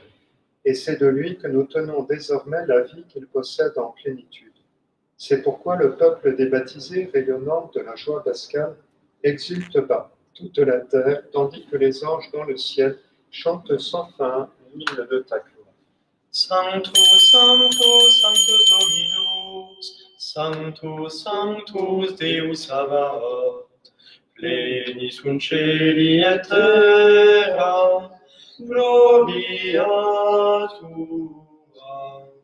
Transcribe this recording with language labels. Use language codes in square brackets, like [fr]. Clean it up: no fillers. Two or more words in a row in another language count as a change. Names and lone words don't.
[fr] Et c'est de lui que nous tenons désormais la vie qu'il possède en plénitude. C'est pourquoi le peuple des baptisés, rayonnant de la joie pascale, exulte bas toute la terre, tandis que les anges dans le ciel chantent sans fin l'hymne de ta gloire. [la] Sanctus, Sanctus, Sanctus Dominus, Sanctus, Sanctus Deus Sabaoth, pleni sunt celi et terra, gloria tua.